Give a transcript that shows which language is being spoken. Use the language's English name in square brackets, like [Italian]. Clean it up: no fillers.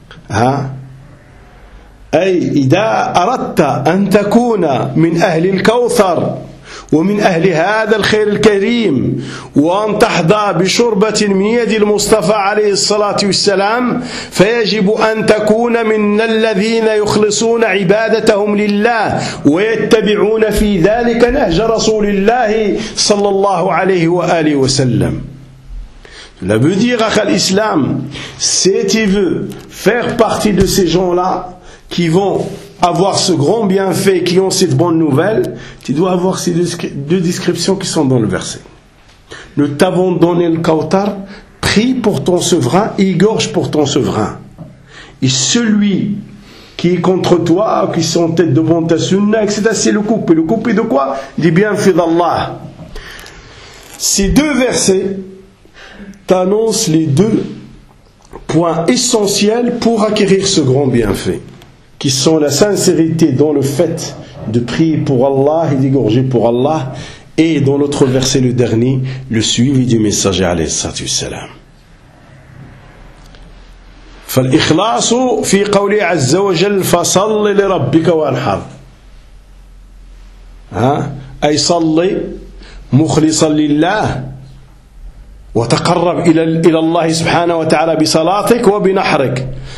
[Arabic] ها، أي إذا أردت أن تكون من أهل الكوثر ومن أهل هذا الخير الكريم وأن تحظى بشربة من يد المصطفى عليه الصلاة والسلام، فيجب أن تكون من الذين يخلصون عبادتهم لله ويتبعون في ذلك نهج رسول الله صلى الله عليه وآله وسلم. [French] La veut dire que l'islam, si tu veux faire partie de ces gens-là qui vont avoir ce grand bienfait, qui ont cette bonne nouvelle, tu dois avoir ces deux descriptions qui sont dans le verset. Nous t'avons donné le Kautar, prie pour ton souverain, égorge pour ton souverain. Et celui qui est contre toi, qui est en tête devant ta sunna, etc., c'est le coupé. Le coupé de quoi? Des bienfaits d'Allah. Ces deux versets annonce les deux points essentiels pour acquérir ce grand bienfait, qui sont la sincérité dans le fait de prier pour Allah et d'égorger pour Allah, et dans l'autre verset, le dernier, le suivi du messager alayhi salam. [Arabic] فالإخلاص في قولي عز وجل فصل لربك وانحر، أي صل مخلصا لله وتقرب إلى الله سبحانه وتعالى بصلاتك وبنحرك.